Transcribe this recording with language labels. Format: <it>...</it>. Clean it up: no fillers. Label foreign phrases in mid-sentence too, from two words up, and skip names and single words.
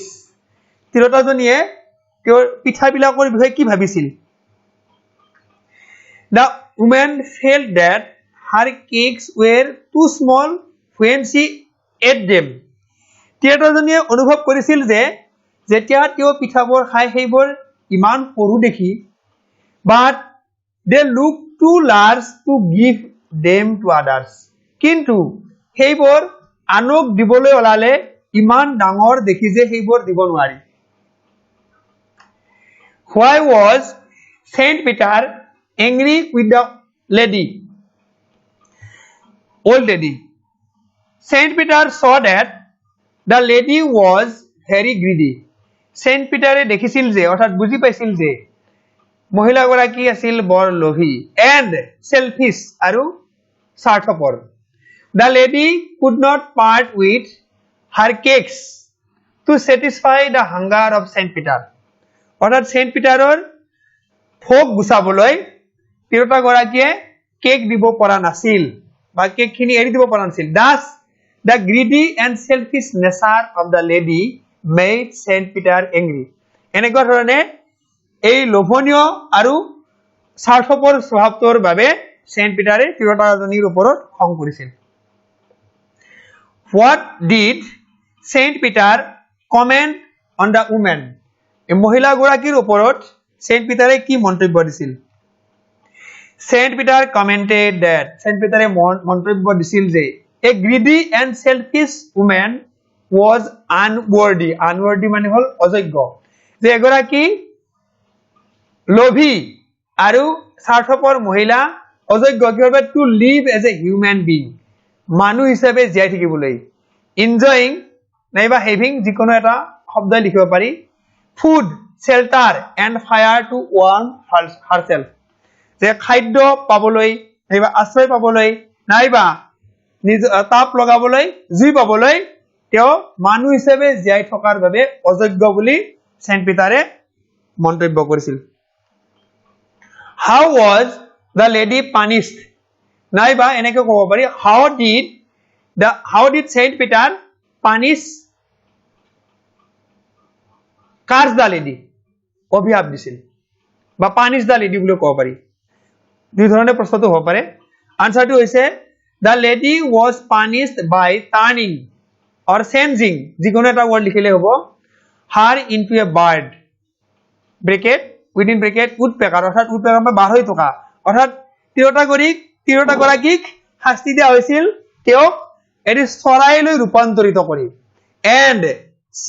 <as>তিৰোতাজনীয়ে তেওঁৰ পিঠাবিলাকৰ বিষয়ে কি ভাবিছিল?</as> <en>The woman felt that her cakes were too small when she ate them.</en> <as>তিৰোতাজনীয়ে অনুভৱ কৰিছিল যে যেতিয়া তেওঁ পিঠাবোৰ খায় সেইবোৰ ইমান সৰু দেখি,</as> <en>but they look too large to give them to others.</en> <as>কিন্তু সেইবোৰ আনক দিবলৈ ওলালে ইমান ডাঙৰ দেখি যে সেইবোৰ দিব নোৱাৰি।</as> <en>Why was Saint Peter angry with the lady? Old lady. Saint Peter saw that the lady was very greedy.</en> <as>Saint Peter দেখিছিল যে, অৰ্থাৎ বুজি পাইছিল যে মহিলাগৰাকী আছিল বৰ লোভী</as> <en>and selfish</en> <as>আৰু স্বাৰ্থপৰ।</as> <en>The lady could not part with her cakes to satisfy the hunger of Saint Peter.</en> <as>অৰ্থাৎ Saint Peterৰ ভোক গুচাবলৈ তিৰোতাগৰাকীয়ে কেক দিব পৰা নাছিল বা কেকখিনি এৰি দিব পৰা নাছিল।</as> <en>Thus the greedy and selfish nature of the lady made Saint Peter angry.</en> <as>এনেকুৱা ধৰণে এই লোভনীয় আৰু স্বাৰ্থপৰ স্বভাৱটোৰ বাবে Saint Peter তিৰোতাজনীৰ ওপৰত খং কৰিছিল।</as> <en>What did Saint Peter comment on the woman?</en> <as>এই মহিলাগৰাকীৰ ওপৰত Saint Peter কি মন্তব্য দিছিল?</as> <en>Saint Peter commented that,</en> <as>Saint Peter মন্তব্য দিছিল যে</as> <en>a greedy and selfish woman was unworthy.</en> <as>Unworthy মানে হল অযোগ্য, যে এগৰাকী লোভী আৰু স্বাৰ্থপৰ মহিলা অযোগ্য কিহৰ বাবে?</as> <en>to live as a human being,</en> <as>মানুহ হিচাপে জীয়াই থাকিবলৈ। enjoying নাইবা having যিকোনো এটা শব্দ লিখিব পাৰি,</as> <en>food, shelter and fire to warm herself,</en> <as>যে খাদ্য পাবলৈ নাইবা আশ্ৰয় পাবলৈ নাইবা নিজ তাপ লগাবলৈ জুই পাবলৈ তেওঁ মানুহ হিচাপে জীয়াই থকাৰ বাবে অযোগ্য বুলি Saint Peter মন্তব্য কৰিছিল।</as> <en>How was the lady punished?</en> <as>নাইবা এনেকৈ ক'ব পাৰি</as> <en>how did Saint Peter punish curse the lady</en> <as>অভিশাপ দিছিল বা</as> <en>punish the lady</en> <as>বুলি ক'ব পাৰি দুই ধৰণে প্ৰশ্নটো হ'ব পাৰে আনসাৰটো হৈছে</as> <en>the lady was punished by turning or changing</en> <as>যিকোনো এটা word লিখিলে হ'ব</as> <en>her into a bird bracket within bracket woodpecker</en> <as>অৰ্থাৎ woodpecker মানে বাঢ়ৈ থকা অৰ্থাৎ তিৰোতাগৰাকীক শাস্তি দিয়া হৈছিল তেওঁক এটি চৰাইলৈ ৰূপান্তৰিত কৰি</as> <en>and she</en>